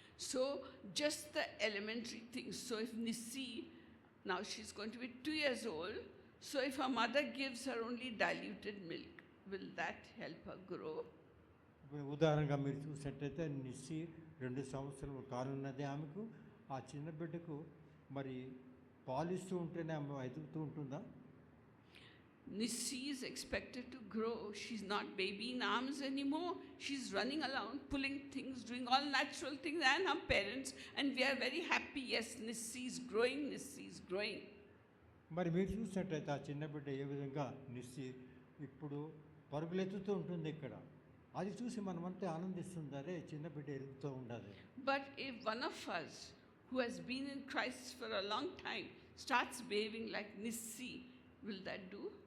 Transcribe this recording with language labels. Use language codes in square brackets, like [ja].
[en] So just the elementary things. So if Nissi, now she's going to be 2 years old, so if her mother gives her only diluted milk, will that help her grow? [te] ఉదాహరణగా మీరు చూసినట్టయితే నిస్సి 2 సంవత్సరాల కానున్నది. ఆమెకు ఆ చిన్న బిడ్డకు మరి పాలిస్తూ ఉంటేనే ఆమె ఎదుగుతూ ఉంటుందా? [en] Nissi is expected to grow. She's not baby in arms anymore. She's running around, pulling things, doing all natural things, and her parents, and we are very happy. Yes, Nissi is growing, Nissi is growing. [te] మరి మీరు చూసినట్టయితే ఆ చిన్న బిడ్డ ఏ విధంగా నిస్సి ఇప్పుడు పరుగులెత్తుతూ ఉంటుంది ఇక్కడ. అది చూసి మనమంతా ఆనందిస్తుందరే చిన్న బిడ్డ ఎదుగుతూ ఉండాలి. [en] But if one of us who has been in Christ for a long time starts behaving like Nissi, will that do?